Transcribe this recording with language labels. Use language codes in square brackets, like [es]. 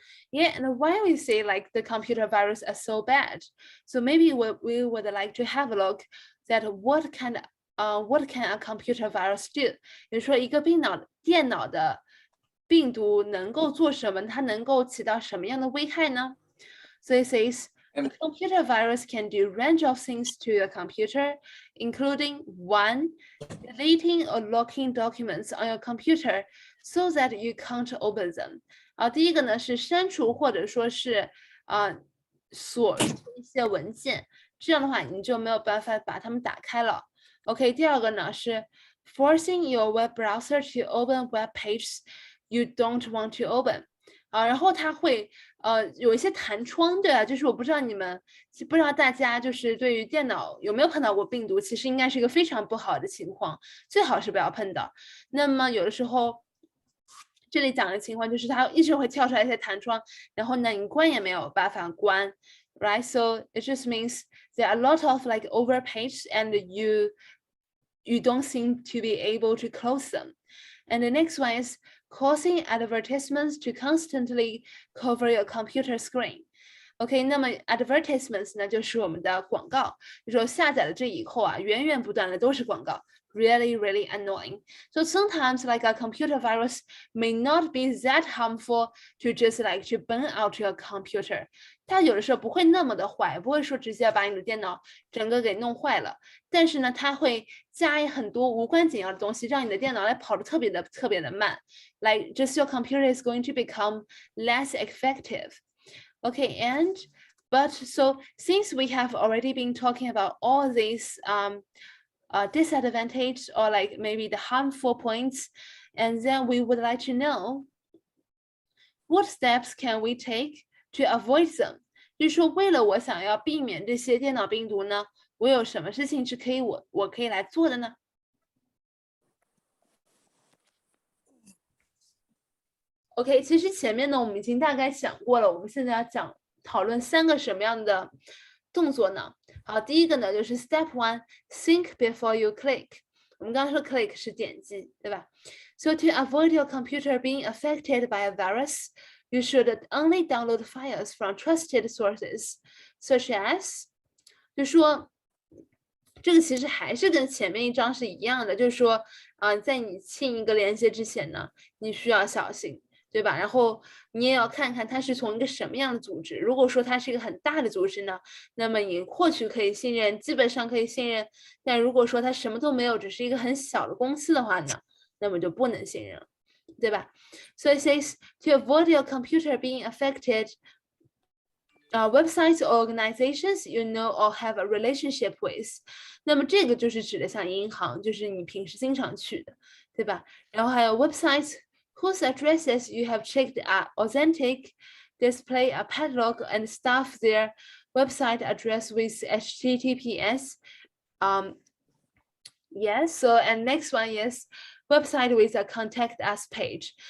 [en] Yeah, and why we say like the computer virus are so bad? So maybe we would like to have a look that what can a computer virus do? [zh] 比如说一个电脑的病毒能够做什么？它能够起到什么样的危害呢？ [en] So it says a computer virus can do a range of things to your computer, including 1, deleting or locking documents on your computer so that you can't open them. [zh] 第一个呢是删除或者说是锁住一些文件，这样的话你就没有办法把它们打开了。 [en] OK， [zh] 第二个呢是 [en] forcing your web browser to open web pages you don't want to open. [zh] 然后它会有一些弹窗，对啊，就是我不知道不知道大家就是对于电脑有没有碰到过病毒，其实应该是一个非常不好的情况，最好是不要碰到。那么有的时候。这里讲的情况就是它一直会跳出来一些弹窗，然后呢，你关也没有办法关， [en] right? So it just means there are a lot of like overpage and you don't seem to be able to close them. And the next one is causing advertisements to constantly cover your computer screen. [zh] OK，那么 advertisements 呢，就是我们的广告。就说下载了这以后啊，源源不断的都是广告 ， [en] really really annoying. So sometimes like a computer virus may not be that harmful to just like to burn out your computer. [zh] 它有的时候不会那么的坏，不会说直接把你的电脑整个给弄坏了。但是呢，它会加很多无关紧要的东西，让你的电脑来跑得特别的慢。 [en] Like just your computer is going to become less effective. Okay, but so since we have already been talking about all these disadvantage or like maybe the harmful points, and then we would like to know what steps can we take to avoid them? [zh] 就是说，为了我想要避免这些电脑病毒呢，我有什么事情是我可以来做的呢？OK，其实前面呢我们已经大概想过了，我们现在要讨论3个什么样的动作呢？好，第一个呢就是 [en] Step 1 think before you click。 [zh] 我们刚刚说 click 是点击，对吧？ [en] So to avoid your computer being affected by a virus, you should only download files from trusted sources, such as， [zh] 就说这个其实还是跟前面一章是一样的，就是说，在你进一个连接之前呢，你需要小心。对吧？然后你也要看看它是从一个什么样的组织。如果说它是一个很大的组织呢，那么你或许可以信任，基本上可以信任。但如果说它什么都没有，只是一个很小的公司的话呢，那么就不能信任了，对吧？ [en] So it says to avoid your computer being affected, websites or organizations you know or have a relationship with. [zh] 那么这个就是指的像银行，就是你平时经常去的，对吧？然后还有 [en] websites whose addresses you have checked are authentic, display a padlock and stuff their website address with HTTPS. Yes, so and next one is website with a contact us page.